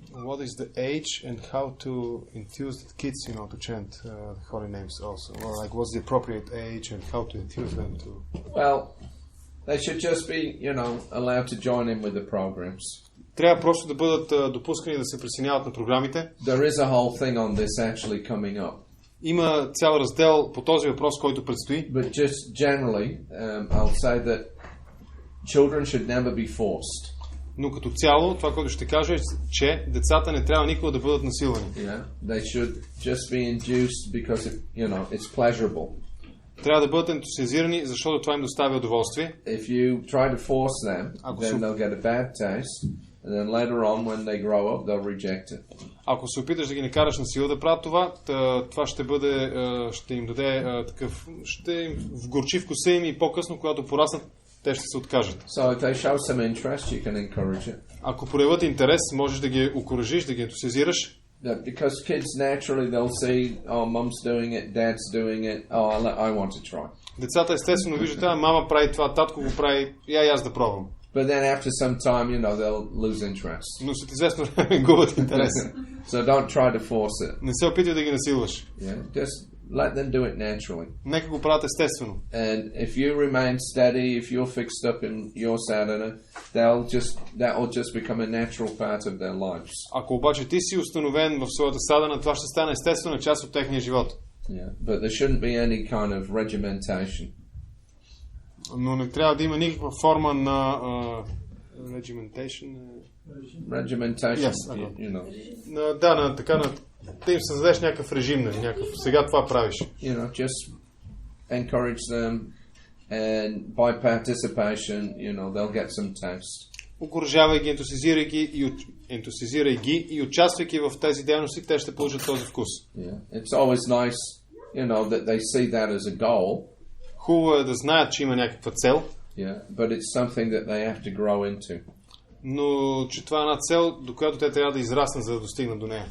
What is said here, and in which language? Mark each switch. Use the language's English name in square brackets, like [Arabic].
[English] What is the age and how to enthuse the kids, to chant holy names also? Or like, what's the appropriate age and how to enthuse them to? Well, they should just be, allowed to join in with the programs. [Bulgarian] Трябва просто да бъдат допускани да се присъединяват на програмите. [English] There is a whole thing on this actually coming up. [Bulgarian] Има цял раздел по този въпрос, който предстои. [English] But just generally, I'll say that children should never be forced. [Bulgarian] Но като цяло, това, което ще кажа е, че децата не трябва никога да бъдат насилвани. [English] Yeah, they should just be induced because it's pleasurable. [Bulgarian] Трябва да бъдат ентусиазирани, защото това им доставя удоволствие. [English] If you try to force them, then they'll get a bad taste, and then later on, when they grow up, they'll reject it. [Bulgarian] Ако се опиташ да ги накараш на сила да правят това, това ще бъде, ще им даде ще им вгорчи вкуса им и по-късно, когато пораснат, те ще се откажат. [English] So if they show some interest, you can encourage it. [Bulgarian] Ако проявят интерес, можеш да ги окуражиш, да ги ентусиазираш. [English] Because kids naturally they'll see, oh, mum's doing it, dad's doing it, oh, I want to try. [Bulgarian] Децата естествено виждат, мама прави това, татко го прави, и аз да пробвам. [English] But then after some time, they'll lose interest. [Bulgarian] Но след известно време губят интерес. [English] So don't try to force it. [Bulgarian] Не се опитвай да ги насилваш. [English] Yeah, just let them do it naturally. [Bulgarian] Нека го правят естествено. [English] And if you remain steady, if you're fixed up in your sadhana, that will just become a natural part of their lives. [Bulgarian] Ако обаче ти си установен в своята садана, това ще стане естествена част от техния живот. [English] Yeah, but there shouldn't be any kind of regimentation. [Bulgarian] Но не трябва да има никаква форма на regimentation. [English] Regimentation, Yes, you know. [Bulgarian] Да, да им създадеш някакъв режим, някакъв. Сега това правиш. [English] You know, just encourage them, and by participation, you know, they'll get some taste. [Bulgarian] Окуражавай ги, ентусизирай ги и участвайки в тези дейности, те ще получат този вкус. [English] Yeah, it's always nice, you know, that they see that as a goal. [Bulgarian] Хубаво е да знаят, че има някаква цел. [English] Yeah, but it's something that they have to grow into. [Bulgarian] Но че това е една цел, до която те трябва да израснат, за да достигнат до нея.